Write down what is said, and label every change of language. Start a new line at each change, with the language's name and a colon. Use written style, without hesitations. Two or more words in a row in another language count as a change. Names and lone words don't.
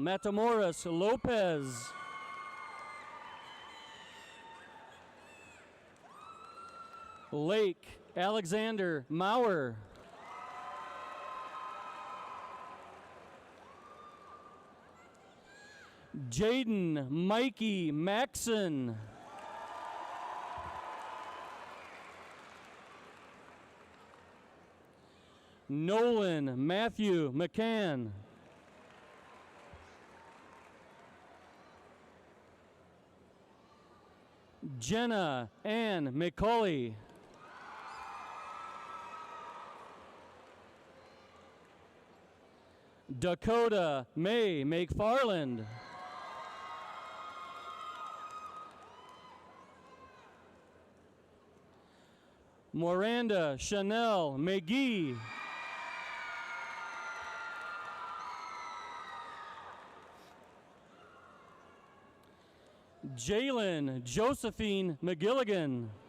English: Matamoros Lopez. Lake Alexander Maurer. Jaden Mikey Maxon. Nolan Matthew McCann. Jenna Ann McCauley. Dakota May McFarland. Miranda Chanel McGee. Jalen Josephine McGilligan.